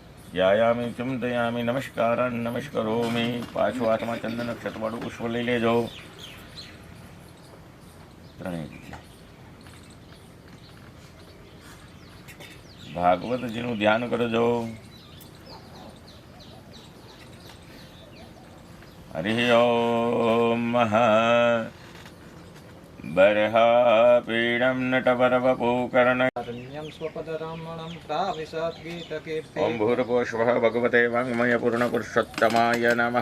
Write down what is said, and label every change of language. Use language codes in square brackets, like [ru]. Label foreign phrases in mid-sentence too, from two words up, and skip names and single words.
[sa] ध्यायामि चिंतयामि नमस्कारान् नमस्करोमि। [gu] પાછો હાથમાં ચંદન નક્ષત્રવાળું પુષ્પ લઈ લેજો। ત્રણેય રીતે ભાગવતજીનું ધ્યાન કરજો। [sa] हरि ओम बर्हापीडं नटवरवपुकर्ण ओम भूर्भुवस्वः भगवते वाङ्मयपूर्णपुरुषोत्तमाय नमः।